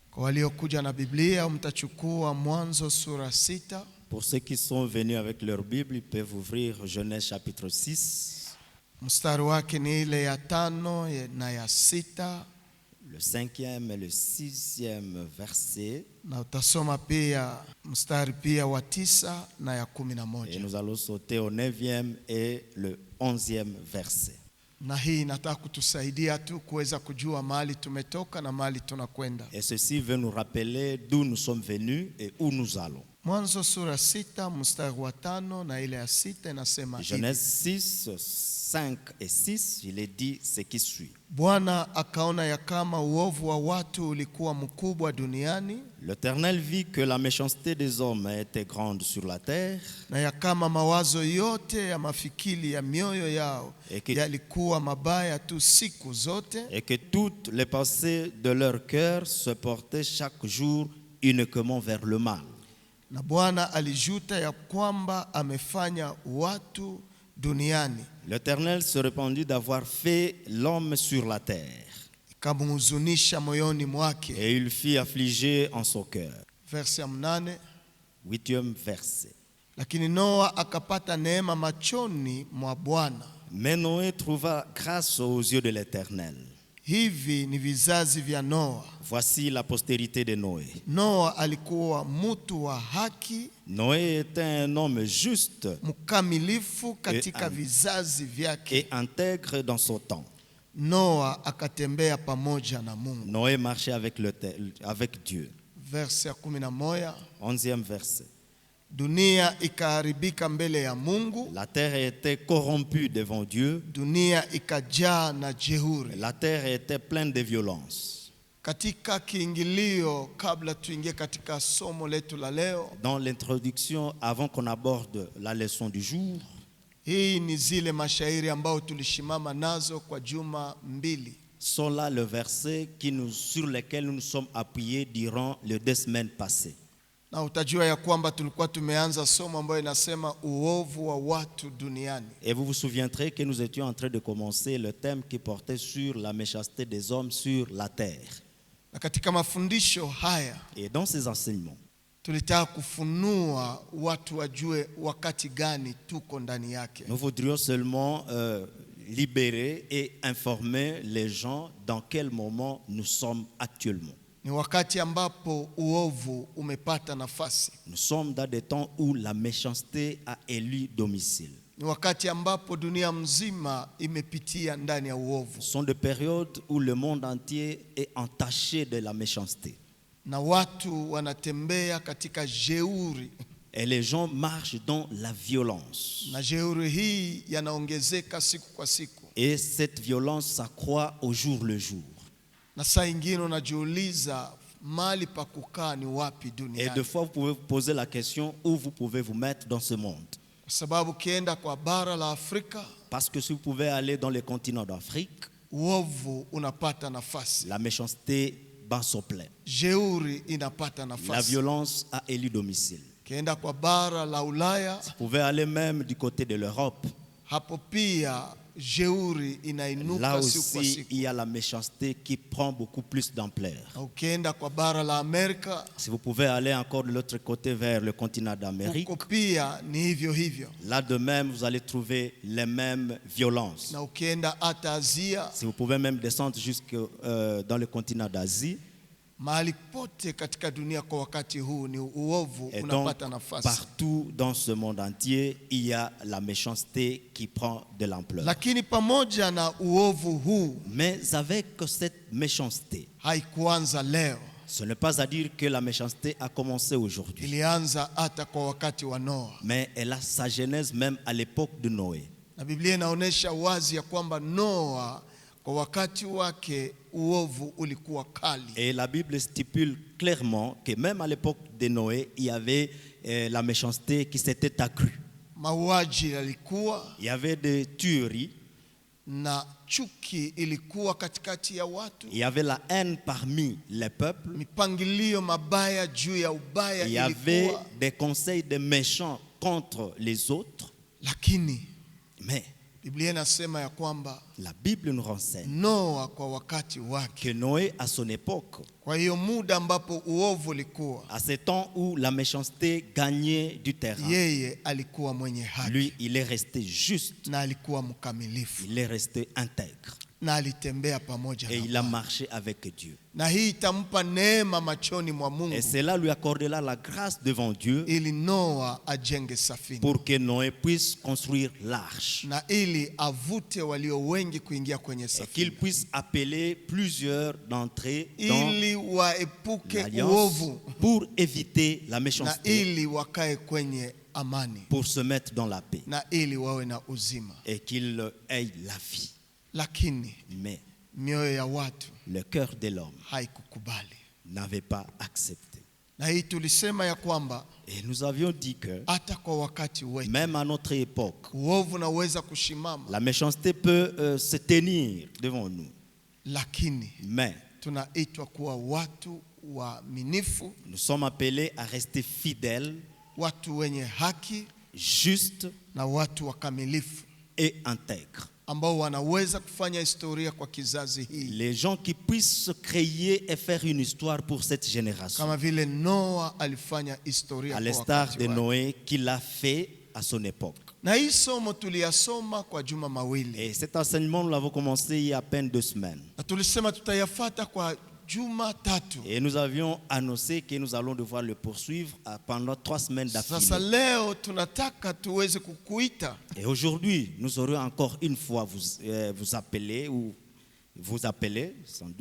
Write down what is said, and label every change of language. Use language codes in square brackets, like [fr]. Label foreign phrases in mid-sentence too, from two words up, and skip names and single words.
[sw] Waliokuja na Biblia mtachukua Mwanzo sura 6. [fr] Pour ceux qui sont venus avec leur Bible, ils peuvent ouvrir Genèse chapitre 6. [sw] Mstari wake ni ile ya 5 na ya 6. [fr] Le 5e et le 6e verset. [sw] Na utasoma pia mstari pia wa 9 na ya 11. [fr] Et nous allons sauter au 9e et le 11e verset. [sw] Na hii nataka kutusaidia tu kuweza kujua mahali tumetoka na mahali tunakwenda. [fr] Et ceci veut nous rappeler d'où nous sommes venus et où nous allons. [sw] Mwanzo sura 6 mstari wa 5 na ile ya 6 inasema hivi. [fr] Genèse 6, 5 et 6, il est dit ce qui suit. [sw] Bwana akaona ya kama uovu wa watu ulikuwa mkubwa duniani, [fr] L'Éternel vit que la méchanceté des hommes était grande sur la terre, [sw] na ya kama mawazo yote ya mafikiri ya mioyo yao yalikuwa mabaya tu siku zote, [fr] et que toutes les pensées de leur cœur se portaient chaque jour uniquement vers le mal. [sw] na Bwana alijuta ya kwamba amefanya watu duniani. [fr] L'Éternel se répandit d'avoir fait l'homme sur la terre, [sw] Ikamhuzunisha moyoni mwake. [fr] et il fit affliger en son cœur. [sw] Verse ya 8. [fr] 8e verset. [sw] Lakini Noa akapata neema machoni mwa Bwana. [fr] Mais Noé trouva grâce aux yeux de l'Éternel. [sw] Hivi ni vizazi vya Noa. [fr] Voici la postérité de Noé. [sw] Noa alikuwa mtu wa haki, [fr] Noé était un homme juste [sw] mkamilifu katika vizazi vyake. [fr] et intègre dans son temps. [sw] Noa akatembea pamoja na Mungu. [fr] Noé marchait avec Dieu. [sw] Verse ya 11. [fr] 11e verset. [sw] Dunia ikaharibika mbele ya Mungu. [fr] La terre était corrompue devant Dieu. [sw] Dunia ikajaa na jeuri. [fr] La terre était pleine de violence. [sw] Katika kiingilio, kabla tuingie katika somo letu la leo, [fr] Dans l'introduction, avant qu'on aborde la leçon du jour, [sw] hii ni zile mashairi ambao tulishimama nazo kwa juma 2. [fr] sont là le verset sur lesquels nous nous sommes appuyés durant les 2 semaines passées. [sw] Na utajua ya kwamba tulikuwa tumeanza somo ambayo inasema uovu wa watu duniani. [fr] Et vous vous souviendrez que nous étions en train de commencer le thème qui portait sur la méchanceté des hommes sur la terre. [sw] Na katika mafundisho haya, [fr] Et dans ces enseignements, [sw] tulitaka kufunua watu wajue wakati gani tuko ndani yake. [fr] nous voudrions seulement libérer et informer les gens dans quel moment nous sommes actuellement. [sw] Ni wakati ambapo uovu umepata nafasi. [fr] Nous sommes dans des temps où la méchanceté a élu domicile. [sw] Ni wakati ambapo dunia mzima imepitia ndani ya uovu. [fr] Ce sont des périodes où le monde entier est entaché de la méchanceté. [sw] Na watu wanatembea katika jeuri. [fr] Et les gens marchent dans la violence. [sw] Na jeuri hii yanaongezeka siku kwa siku. [fr] Et cette violence s'accroît au jour le jour. [sw] Na saa ingine unajiuliza mali pa kukaa ni wapi [fr] Et [sw] duniani. [fr] des fois, vous pouvez vous poser la question où vous pouvez vous mettre dans ce monde. [sw] Kwa sababu kienda kwa bara la Afrika, [fr] Parce que si vous pouvez aller dans les continents d'Afrique, [sw] uovu unapata nafasi. [fr] la méchanceté bat son plein. [sw] Jeuri inapata [fr] La [sw] nafasi. [fr] violence a élu domicile. [sw] Kienda kwa bara la Ulaya, [fr] Vous pouvez aller même du côté de l'Europe. [sw] hapo pia jeuri [fr] Là [sw] inainuka siku kwa [fr] aussi, [sw] siku. [fr] il y a la méchanceté qui prend beaucoup plus d'ampleur. [sw] Na ukienda kwa bara la Amerika, [fr] Si vous pouvez aller encore de l'autre côté vers le continent d'Amérique, [sw] huko pia ni hivyo hivyo. [fr] là de même, vous allez trouver les mêmes violences. [sw] Na ukienda hata Asia, [fr] Si vous pouvez même descendre jusque dans le continent d'Asie, [sw] mahali pote katika dunia kwa wakati huu ni uovu [fr] et donc [sw] unapata nafasi. [fr] partout dans ce monde entier, il y a la méchanceté qui prend de l'ampleur. [sw] Lakini pamoja na uovu huu, [fr] Mais avec cette méchanceté, [sw] haikuanza leo. [fr] ce n'est pas à dire que la méchanceté a commencé aujourd'hui, [sw] Ilianza hata kwa wakati wa Noa. [fr] mais elle a sa genèse même à l'époque de Noé. [sw] Na Biblia inaonyesha wazi ya kwamba Noa kwa wakati wake uovu ulikuwa kali. [fr] Et la Bible stipule clairement que même à l'époque de Noé, il y avait la méchanceté qui s'était accrue. [sw] Mauaji yalikuwa [fr] Il y avait des tueries, [sw] na chuki ilikuwa katikati ya watu. [fr] il y avait la haine parmi les peuples, [sw] Mipangilio mabaya juu ya ubaya [fr] il y avait [sw] ilikuwa. [fr] des conseils de méchants contre les autres. [sw] Lakini [fr] Mais [sw] Biblia inasema ya kwamba [fr] La Bible nous renseigne [sw] Noa kwa wakati wake, [fr] que Noé, à son époque, [sw] kwa hiyo muda ambapo uovu ulikuwa, [fr] à ce temps où la méchanceté gagnait du terrain, [sw] yeye alikuwa mwenye haki, [fr] lui, il est resté juste, [sw] na alikuwa mkamilifu, [fr] il est resté intègre [sw] na alitembea pamoja [fr] et [sw] na [fr] il a [sw] Bwana. [fr] marché avec Dieu. [sw] Na hii itampa neema machoni mwa Mungu, [fr] Et cela lui accordera la grâce devant Dieu [sw] ili Noa ajenge safina, [fr] pour que Noé puisse construire l'arche [sw] na ili avute walio wengi kuingia kwenye [fr] et qu'il [sw] safina, [fr] puisse appeler plusieurs d'entrée dans [sw] ili waepuke [fr] l'alliance [sw] uovu, [fr] pour éviter la [sw] na [fr] méchanceté, [sw] ili wakae kwenye amani, [fr] pour se mettre dans la paix [sw] na ili wawe na uzima. [fr] et qu'il ait la vie. [sw] Lakini [fr] Mais [sw] mioyo ya watu [fr] le cœur de l'homme [sw] haikukubali. [fr] n'avait pas accepté. [sw] Na hii tulisema ya kwamba [fr] Et nous avions dit que [sw] hata kwa wakati wetu [fr] même à notre époque, [sw] uovu unaweza kushimama, [fr] la méchanceté peut se tenir devant nous. [sw] lakini [fr] Mais [sw] tunaitwa kuwa watu waaminifu, [fr] nous sommes appelés à rester fidèles, [sw] watu wenye haki [fr] justes [sw] na watu wakamilifu, [fr] et intègres. [sw] ambao wanaweza kufanya historia kwa kizazi hii, [fr] Les gens qui puissent se créer et faire une histoire pour cette génération, [sw] kama vile Noa alifanya historia [fr] à [sw] kwa [fr] l'instar [sw] wakati [fr] de [sw] wake. [fr] Noé qu'il a fait à son époque. [sw] Na hii somo tuliyasoma kwa juma mawili, [fr] Et cet enseignement, nous l'avons commencé il y a à peine 2 semaines. [sw] na tulisema tutayafata kwa juma tatu. [fr] Et nous avions annoncé que nous allons devoir le poursuivre pendant 3 semaines [sw] Sasa [fr] d'affilée. [sw] leo tunataka tuweze kukuita [fr] Et aujourd'hui, nous aurons encore une fois vous appeler ou vous appeler sans doute